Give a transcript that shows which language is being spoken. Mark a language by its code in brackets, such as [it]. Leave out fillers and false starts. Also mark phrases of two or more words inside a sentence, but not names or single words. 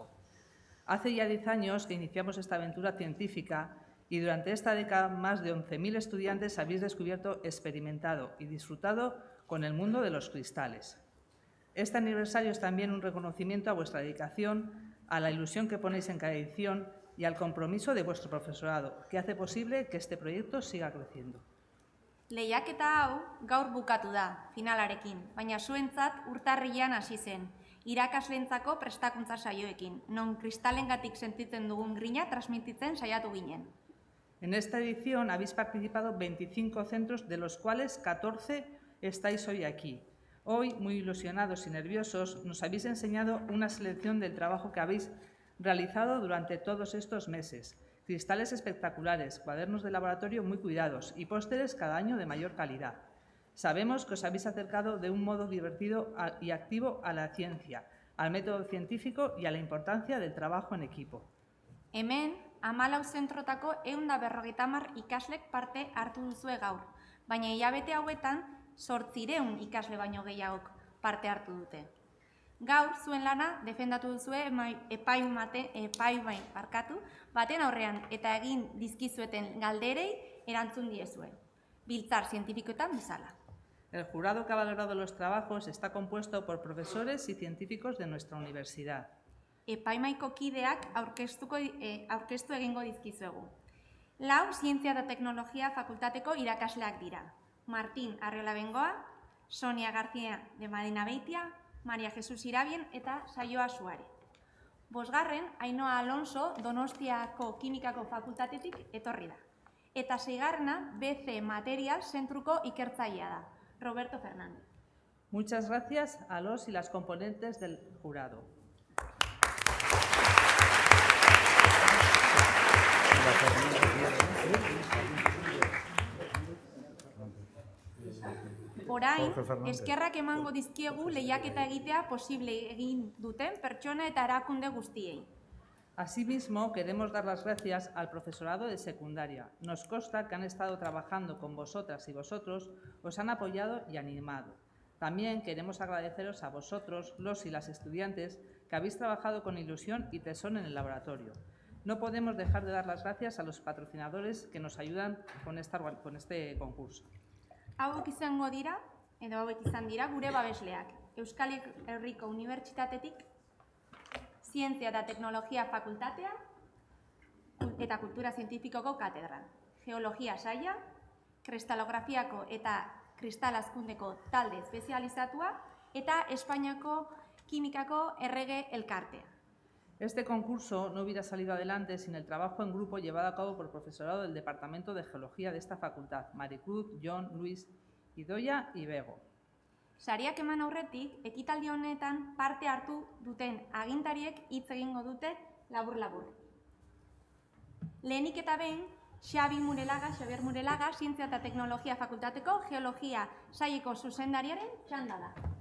[es] Hace ya 10 años que iniciamos esta aventura científica y durante esta década más de 11.000 estudiantes habéis descubierto, experimentado y disfrutado con el mundo de los cristales. Este aniversario es también un reconocimiento a vuestra dedicación, a la ilusión que ponéis en cada edición y al compromiso de vuestro profesorado, que hace posible que este proyecto siga creciendo. [eu] Lehiaketa hau gaur bukatu da, finalarekin, baina zuentzat urtarrilean hasi zen, irakasleentzako prestakuntza saioekin, non kristalengatik sentitzen dugun grina transmititzen saiatu ginen. [es] En esta edición habéis participado 25 centros, de los cuales 14 estáis hoy aquí. Hoy, muy ilusionados y nerviosos, nos habéis enseñado una selección del trabajo que habéis realizado durante todos estos meses. Cristales espectaculares, cuadernos de laboratorio muy cuidados y pósteres cada año de mayor calidad. Sabemos que os habéis acercado de un modo divertido y activo a la ciencia, al método científico y a la importancia del trabajo en equipo. [eu] Hemen, 14 zentrotako 150 ikaslek parte hartu duzue gaur, baina hilabete hauetan 800 ikasle baino gehiagok parte hartu dute. Gaur, zuen lana defendatu duzue epai baten aurrean eta egin dizkizueten galderei erantzun diezue, biltzar zientifikoetan bezala. [es] El jurado que ha valorado los trabajos está compuesto por profesores y científicos de nuestra universidad. [eu] Epaimaiko kideak aurkeztu egingo dizkizuegu. 4 Zientzia eta Teknologia Fakultateko irakasleak dira. Martín Arriola Bengoa, Sonia García de Madina Beitia, Maria Jesus Irabien eta Saioa Suare. 5. Ainhoa Alonso Donostiako Kimikako Fakultatetik etorri da. Eta 6. BC Material Zentruko ikertzailea da, Roberto Fernández. [es] Muchas gracias a los y las componentes del jurado. [eu] Orain, eskerrak emango dizkiegu lehiaketa egitea posible egin duten pertsona eta erakunde guztiei. [es] Asimismo, queremos dar las gracias al profesorado de secundaria. Nos consta que han estado trabajando con vosotras y vosotros, os han apoyado y animado. También queremos agradeceros a vosotros, los y las estudiantes, que habéis trabajado con ilusión y tesón en el laboratorio. No podemos dejar de dar las gracias a los patrocinadores que nos ayudan con este concurso. [eu] Hauek izango dira, edo hauek izan dira, gure babesleak. Euskal Herriko Unibertsitatetik, Zientzia eta Teknologia Fakultatea eta Kultura Zientifikoko Katedran, Geologia Saila, Kristalografiako eta Kristalazkundeko talde espezializatua eta Espainiako Kimikako Errege Elkartea. [es] Este concurso no hubiera salido adelante sin el trabajo en grupo llevado a cabo por el profesorado del Departamento de Geología de esta facultad, Maricruz, Jon, Luis, Idoia y Bego. [eu] Sariak eman aurretik, ekitaldi honetan parte hartu duten agintariek hitz egingo dute labur-labur. Lehenik eta behin, Xabier Murelaga, Zientzia eta Teknologia Fakultateko Geologia Saileko zuzendariaren txanda da.